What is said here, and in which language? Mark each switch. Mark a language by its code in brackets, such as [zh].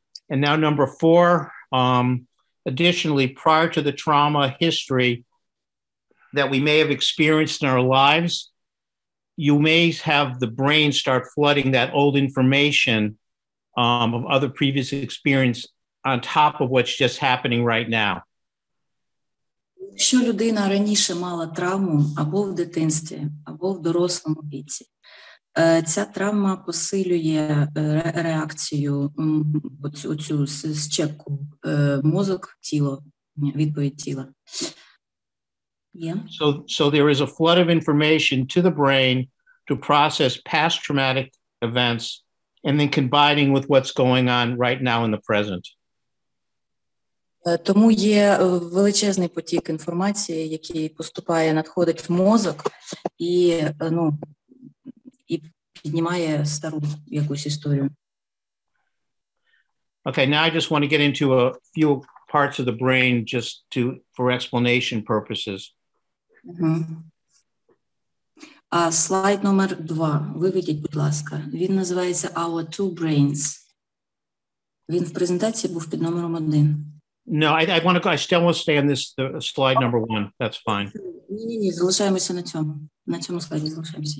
[en] And now number 4, additionally, prior to the trauma history that we may have experienced in our lives, you may have the brain start flooding that old information of other previous experience on top of what's just happening right now. [uk] Якщо людина раніше мала травму або в дитинстві, або в дорослому віці, ця травма посилює реакцію, оцю щепку мозок, тіло, відповідь тіла. [en] Yeah. So there is a flood of information to the brain to process past traumatic events and then combining with what's going on right now in the present. [uk] Тому є величезний потік інформації, який поступає, надходить в мозок і піднімає стару якусь історію. [en] Okay, now I just want to get into a few parts of the brain just for explanation purposes. [uk] Слайд номер 2. Виведіть, будь ласка. Він називається Our Two Brains. Він в презентації був під номером 1. [en] No, I still want to stay on this slide number 1. That's fine. [uk] Ні, залишаємося на цьому. На цьому слайді залишаємося.